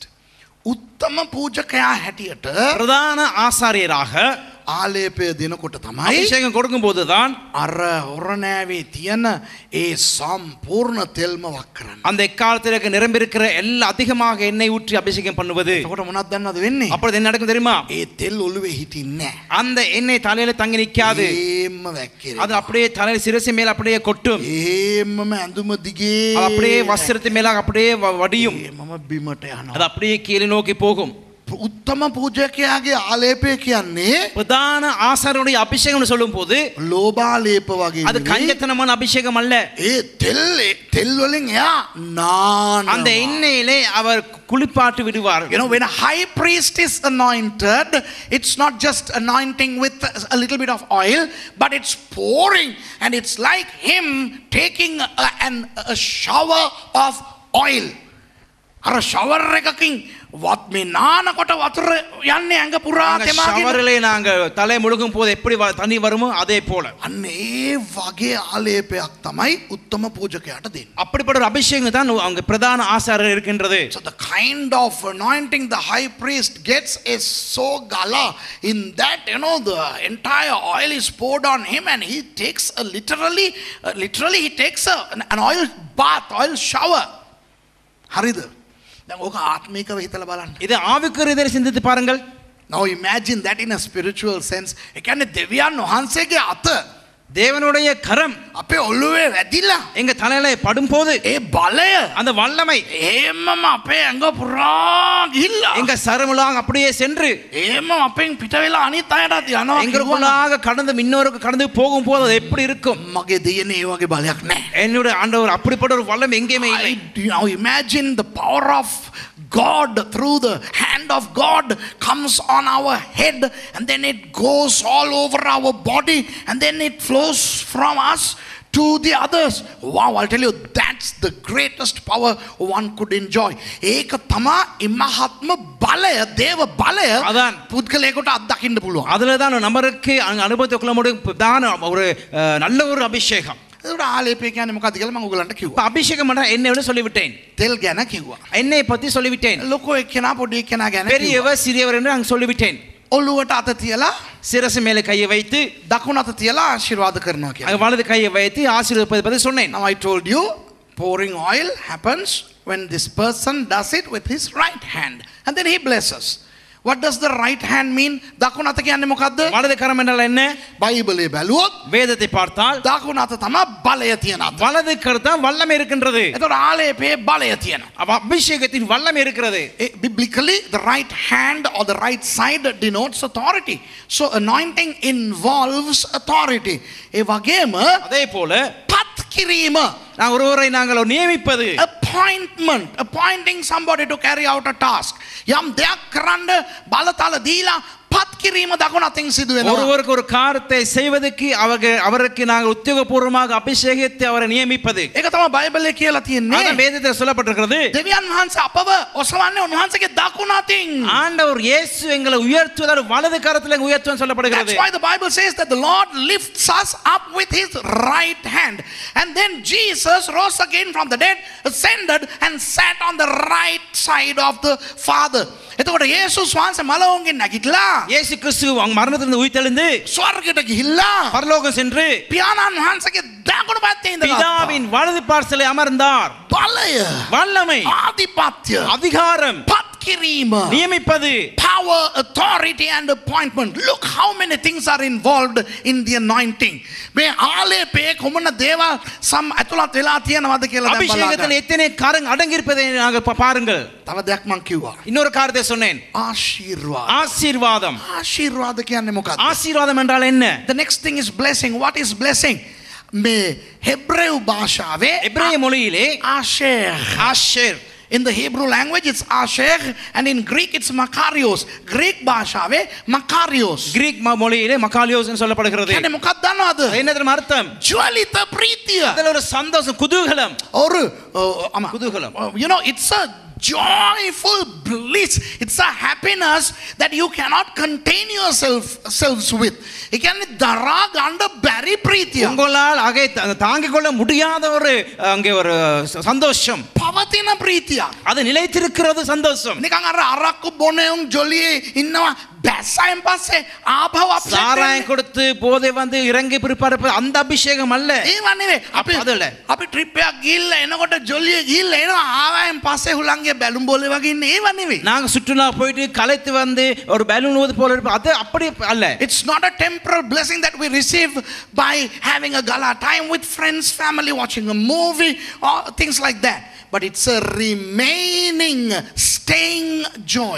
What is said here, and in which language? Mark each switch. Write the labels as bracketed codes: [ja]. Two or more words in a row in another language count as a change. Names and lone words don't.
[si] උත්තම පූජකයා හැටියට [ta] பிரதான ஆசாரியராக [si] ආලේපය දෙනකොට තමයි [ta] அபிஷேகம் கொடுக்கும் போதுதான் [si] අර හොරණෑවේ තියෙන ඒ සම්පූර්ණ තෙල්ම වක් කරන්න. [ta] அந்த எக்காலத்திற்கு நிரம்பியிருக்கிற எல்லா அதிகமாக எண்ணெய் ஊற்றி அபிஷேகம் பண்ணுவது. [si] එතකොට මොනවද දන්නවද වෙන්නේ? [ta] அப்பொழுது என்ன நடக்கும் தெரியுமா? [si] ඒ තෙල් ඔළුවේ හිටින්නේ නැහැ. [ta] அந்த எண்ணெய் தலையில தங்கி நிக்காது. [si] ඒම්ම වැක්කිරෙනවා. [ta] அது அப்படியே தலையில சிரசு மேல அப்படியே கொட்டும். [si] ඒම්මම ඇඳුම දිගේ [ta] அது அப்படியே வஸ்திரத்து மேல அப்படியே வடியும். [si] ඒමම බිමට යනවා. [ta] அது அப்படியே கீழே நோக்கி போகும். [si] උත්තම පූජකයාගේ ආලේපය කියන්නේ [ta] பிரதான ஆசாரியனுடைய அபிஷேகம்னு சொல்லும்போது [si] ලෝභාලේප වගේ [ta] அது கஞ்சத்தனமான அபிஷேகம் அல்ல. [si] ඒ තෙල් වලින් එයා නානවා. [ta] அந்த எண்ணெயிலே அவர் குளிப்பாட்டி விடுவார். [en] You know, when a high priest is anointed, it's not just anointing with a little bit of oil, but it's pouring, and it's like him taking a shower of oil. [si] අර shower එකකින් වත් මේ නානකොට වතුර යන්නේ ඇඟ පුරා තෙමාගෙන. [ta] ஷவரிலே நாங்க தலை முழுகும் போது எப்படி தண்ணி வருமோ அதே போல. [si] අන්න ඒ වගේ ආලේපයක් තමයි උත්තම පූජකයාට දෙන්නේ. [ta] அப்படிப்பட்ட ஒரு அபிஷேகம் தான் அவங்க பிரதான ஆசாரியர் இருக்கின்றது. [en] So the kind of anointing the high priest gets is so gala in that, you know, the entire oil is poured on him and he takes a literally he takes an oil bath, oil shower. [si] හරිද? දැන් ඕක ආත්මිකව හිතලා බලන්න. [ta] இது ஆவிக்குரிய ரீதியில் சிந்தித்து பாருங்கள். [en] Now imagine that in a spiritual sense. [si] ඒ කියන්නේ දෙවියන් වහන්සේගේ අත [ta] தேவனுடைய கரம் [si] අපේ ඔළුවේ වැදිලා [ta] எங்க தலையில படும்போது [si] ඒ බලය [ta] அந்த வல்லமை [si] එහෙමම අපේ ඇඟ පුරා ගිහිල්ලා [ta] எங்க சரமுலாக அப்படியே சென்று [si] එහෙම අපෙන් පිට වෙලා අනිත් අයටත් යනවා. [ta] எங்களுக்குள்ளாக கடந்து இன்னொருக்கு கடந்து போகும்போது அது எப்படி இருக்கும்? [si] මගේ දෙයනේ ඒ වගේ බලයක් නැහැ. [ta] என்னுடைய ஆண்டவர் அப்படிப்பட்ட ஒரு வல்லம் எங்கேயுமே இல்லை. [en] Now imagine the power of God through the hand of God comes on our head and then it goes all over our body and then it flows from us to the others. Wow, I'll tell you, that's the greatest power one could enjoy. [si] ඒක තමයි මහත්ම බලය, දේව බලය පුද්ගලයාට අත්දකින්න පුළුවන්. [ta] அதுல தான் நமக்கு அனுபவத்தை கொள்ள முடியும் பிரதான ஒரு நல்ல ஒரு அபிஷேகம். [si] ඒකට ආලේපය කියන්නේ මොකක්ද කියලා මම ඔයගලන්ට කිව්වා. [ta] அபிஷேகம் என்ற என்னையோட சொல்லிவிட்டேன். [si] තෙල් ගැන කිව්වා. [ta] எண்ணெயை பத்தி சொல்லிவிட்டேன். [si] ලොකෝ එක්කෙනා පොඩි එක්කෙනා ගැන කිව්වා. [ta] பெரியவர் சிறியவர் என்று நான் சொல்லிவிட்டேன். [si] ඔළුවට අත තියලා [ta] சிரசு மேலே கையை வைத்து [si] දකුණු අත තියලා ආශිර්වාද කරනවා කියලා. [ta] வலது கையை வைத்து ஆசீர்வதிப்பதை பற்றி சொன்னேன். [en] Now I told you, pouring oil happens when this person does it with his right hand and then he blesses. What does the right hand mean? [si] දකුණු අත කියන්නේ මොකද්ද? [ta] வலது கரம் என்றால் என்ன? [si] බයිබලයේ බැලුවොත් [ta] வேதத்தை பார்த்தால் [si] දකුණු අත තමයි බලය තියෙන අත. [ta] வலது கருத்தான் வல்லமை இருக்கின்றது. [si] එතකොට ආලේපයේ බලය තියෙනවා. [ta] அபிஷேகத்தின் வல்லமை இருக்கிறது. [en] Biblically the right hand or the right side denotes authority. So anointing involves authority. [si] ඒ වගේම [ta] அதே போல [si] පත් කිරීම, [ta] நான் ஒருவரை நாங்கள் நியமிப்பது, [en] appointment, appointing somebody to carry out a task. [si] යම් දෙයක් කරන්න බලතල දීලා පත් කිරීම දකුණු අතින් සිදු වෙනවා. [ta] ஒருவருக்கு ஒரு காரியத்தை செய்வதற்கு அவருக்கு நாங்கள் உத்தியோகபூர்வமாக அபிஷேகித்து அவரை நியமிப்பது. [si] ඒක තමයි බයිබලයේ කියලා තියෙන්නේ. [ta] அதான் வேதத்தில் சொல்லப்பட்டிருக்கிறது. [si] දෙවියන් වහන්සේ අපව ඔසවන්නේ උන්වහන්සේගේ දකුණු අතින්. [ta] ஆண்டவர் இயேசு எங்களை உயர்த்துவதால் வலது கரத்தில் உயர்த்துவன்னு சொல்லப்படுகிறது. [en] That's why the Bible says that the Lord lifts us up with his right hand. And then Jesus rose again from the dead, ascended and sat on the right side of the Father. [si] එතකොට යේසුස් වහන්සේ මලවුන්ගෙන් නැගිටලා [ta] இயேசு கிறிஸ்து மரணத்திலிருந்து உயிர்த்தெழுந்து [si] ස්වර්ගයට ගිහිල්ලා [ta] பரலோகம் சென்று [si] පියාණන් වහන්සේගේ දකුණු පැත්තේ ඉඳලා [ta] பிதாவின் வலது பார்சலை அமர்ந்தார். [si] බලය, [ta] வல்லமை, [si] ආධිපත්‍ය, [ta] அதிகாரம், [si] පත් කිරීම, [ta] நியமிப்பது, [en] power, authority and appointment. Look how many things are involved in the anointing. [si] මේ ආලේපයේ කොමන දේවල් සම් ඇතුළත් වෙලා තියෙනවද කියලා දැන් බලන්න. [ta] அபிஷேகத்தில் எத்தனை காரியங்கள் அடங்கி இருப்பதை நாங்கள் பாருங்கள். [si] තව දෙයක් මම කිව්වා. [ta] இன்னொரு காரியத்தை சொன்னேன். [si] ආශිර්වාද. [ta] ஆசீர்வாதம். [si] ආශිර්වාද කියන්නේ මොකක්ද? [ta] ஆசீர்வாதம் என்றால் என்ன? [en] The next thing is blessing. What is blessing? [si] මේ හෙබ්‍රේව භාෂාවේ [ta] எபிரேய மொழியிலே ஆஷேர். [en] In the Hebrew language it's Asher and in Greek it's Makarios. [si] Greek භාෂාවේ Makarios. [ta] கிரீக் மொழியிலே மக்காலியோஸ் என்று சொல்லப்படுகிறது. [si] කියන්නේ මොකක්ද දන්නවද? [ta] என்ன தெரியுமா அர்த்தம்? [si] ජ්වලිත ප්‍රීතිය. [ta] அதுல ஒரு சந்தோஷம், குதூகலம். ஒரு குதூகலம். [en] You know, it's a joyful bliss. It's a happiness that you cannot contain yourselves with. [si] ඒ කියන්නේ දරා ගන්න බැරි ප්‍රීතිය. [ta] உங்களால் அங்கே தாங்கிக் கொள்ள முடியாத ஒரு அங்கே ஒரு சந்தோஷம். [si] පවතින ප්‍රීතිය. [ta] அது நிலைத்திருக்கிறது சந்தோஷம். [si] නිකන් අර අරක්කු බොනෙවුන් ජොලියේ ඉන්නවා බැස්සයින් පස්සේ ආපහු අප්සෙට් [ta] சாராயம் கொடுத்து போதை வந்து இறங்கி பிற்பாடு அந்த அபிஷேகம் அல்ல. [si] ඒව නෙවෙයි. අපි ட்ரிப் එකක් ගිහිල්ලා එනකොට ජොලියේ ගිහිල්ලා එනවා ආවයින් පස්සේ හුලංගේ බැලුම් බෝලේ වගේ ඉන්නේ ඒව නෙවෙයි. [ta] நாங்க சுற்றுலா போயிட்டு களைத்து வந்து ஒரு பலூன் ஊது போல இருப்போம். அது அப்படி அல்ல. [en] It's not a temporal blessing that we receive by having a gala time with friends, family, watching a movie or things like that. But it's a remaining, staying joy.